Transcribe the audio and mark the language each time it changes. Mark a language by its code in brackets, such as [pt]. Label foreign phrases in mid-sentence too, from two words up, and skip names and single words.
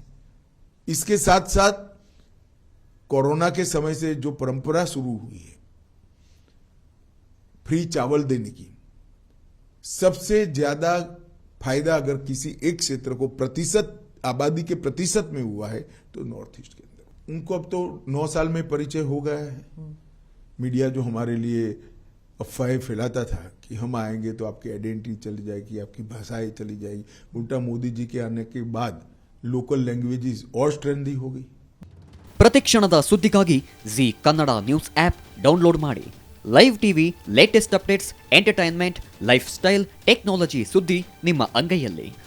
[hi] इसके साथ साथ कोरोना के समय से जो परंपरा शुरू हुई है फ्री चावल देने की, सबसे ज्यादा फायदा अगर किसी एक क्षेत्र को प्रतिशत आबादी के प्रतिशत में हुआ है तो [en] North East [hi] के अंदर। उनको अब तो 9 साल में परिचय हो गया है। मीडिया जो हमारे लिए अफवाहें फैलाता था कि हम आएंगे तो आपकी आइडेंटिटी चली जाएगी, आपकी भाषाएं चली जाएगी, उल्टा मोदी जी के आने के बाद [en] local languages [hi] और स्ट्रेंथी हो गई। [kn] ಪ್ರತಿಕ್ಷಣದ ಸುದ್ದಿಗಾಗಿ ಜಿ ಕನ್ನಡ [en] news app [kn] ಡೌನ್ಲೋಡ್ ಮಾಡಿ. [en] live TV, latest updates, [kn] ಎಂಟರ್ಟೈನ್ಮೆಂಟ್, [en] life style, [kn] ಟೆಕ್ನಾಲಜಿ ಸುದ್ದಿ ನಿಮ್ಮ ಅಂಗೈಯಲ್ಲಿ.